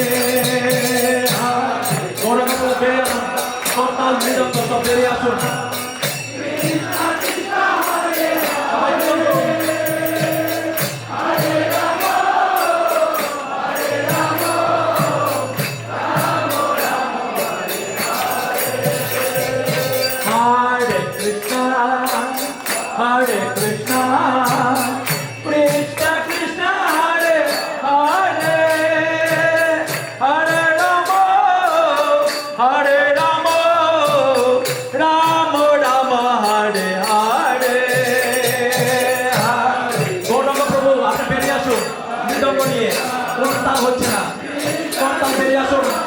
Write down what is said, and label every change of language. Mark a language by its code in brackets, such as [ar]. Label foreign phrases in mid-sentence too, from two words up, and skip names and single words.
[es] Ahora no puedo ver, total vida, total variación. [sa] कृष्ण कृष्ण, हरे हरे. हरे कृष्ण, कृष्ण कृष्ण, हरे हरे, हरे राम, हरे राम, राम राम, हरे हरे. [bn] গৌরাঙ্গ প্রভু আপনি বেরিয়ে আসুন মৃদঙ্গ নিয়ে কোন তাল হচ্ছে না কোন তাল বেরিয়ে আসুন